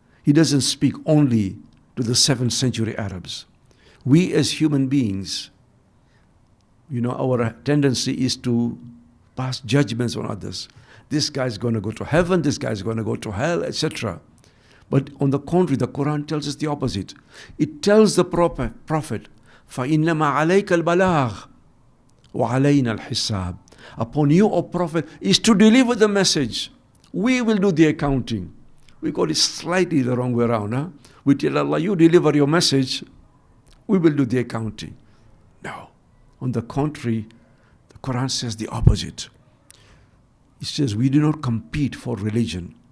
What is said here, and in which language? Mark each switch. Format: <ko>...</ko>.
<en>He doesn't speak only to the 7th century Arabs. We as human beings, our tendency is to pass judgments on others. This guy's going to go to heaven, this guy's going to go to hell, etc. But on the contrary, the Quran tells us the opposite. It tells the Prophet,</en> <ar>فَإِنَّمَا عَلَيْكَ الْبَلَاغُ وَعَلَيْنَا الْحِسَابُ.</ar> <en>Upon you, O Prophet, is to deliver the message. We will do the accounting. We got it slightly the wrong way around. Huh? We tell Allah, you deliver your message, we will do the accounting. No. On the contrary, the Quran says the opposite. It says we do not compete for religion.</en>